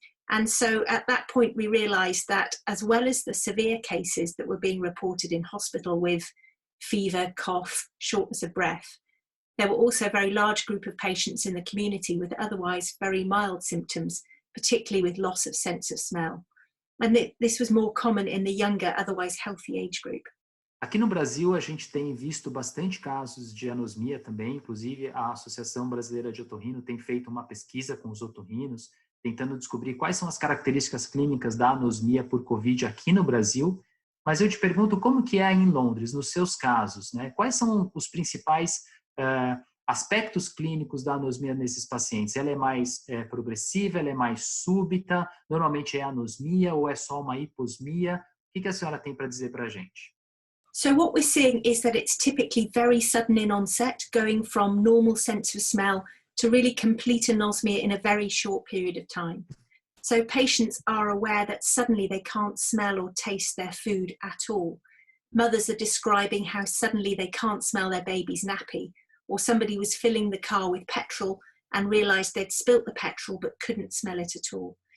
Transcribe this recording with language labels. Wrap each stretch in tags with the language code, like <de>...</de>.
<en>And so at that point, we realised that as well as the severe cases that were being reported in hospital with fever, cough, shortness of breath, there were also a very large group of patients in the community with otherwise very mild symptoms, particularly with loss of sense of smell. And this was more common in the younger, otherwise healthy age group.</en> <pt>Aqui no Brasil, a gente tem visto bastante casos de anosmia também, inclusive a Associação Brasileira de Otorrino tem feito uma pesquisa com os otorrinos, tentando descobrir quais são as características clínicas da anosmia por Covid aqui no Brasil. Mas eu te pergunto como que é aí em Londres, nos seus casos, né? Quais são os principais aspectos clínicos da anosmia nesses pacientes? Ela é mais progressiva, ela é mais súbita? Normalmente é anosmia ou é só uma hiposmia? O que a senhora tem para dizer para a gente?</pt> <en>So what we're seeing is that it's typically very sudden in onset, going from normal sense of smell to really complete anosmia in a very short period of time. So patients are aware that suddenly they can't smell or taste their food at all. Mothers are describing how suddenly they can't smell their baby's nappy, or somebody was filling the car with petrol and realised they'd spilt the petrol but couldn't smell it at all.</en>